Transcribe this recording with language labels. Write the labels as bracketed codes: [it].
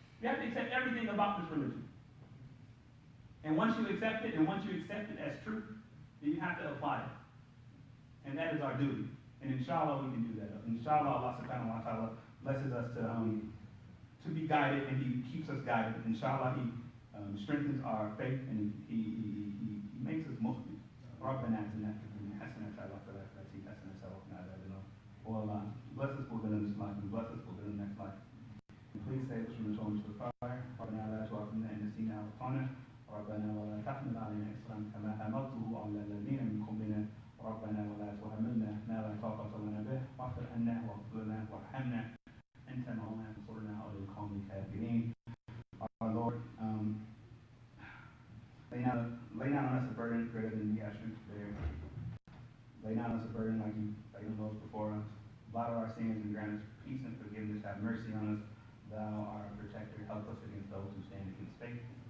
[en] You have to accept everything about this religion. And once you accept it, as truth, then you have to apply it. And that is our duty. And inshallah, we can do that. Inshallah, Allah subhanahu wa ta'ala blesses us to be guided, and He keeps us guided. Inshallah, He strengthens our faith, and He makes us Muslims. [ar] ربنا آتنا في الدنيا حسنة وفي الآخرة حسنة وقنا عذاب النار. [en] Oh Allah, bless us for good in this life, and bless us for good in the next life. And please save us from the torment of the fire. [ar] ربنا لا تؤاخذنا إن نسينا أو أخطأنا. ربنا ولا تحمل علينا إصرا كما حملته على الذين من قبلنا. ربنا ولا تحملنا ما لا طاقة لنا به واغفر عنا واغفر لنا وارحمنا أنت مولانا انصرنا على القوم الكافرين. [en] Our Lord, lay down on us a burden greater than we have strength to bear. Lay down on us a burden like you laid on those before us. Blot out our sins and grant us peace and forgiveness. Have mercy on us. Thou art our protector. Help us against those who stand against faith.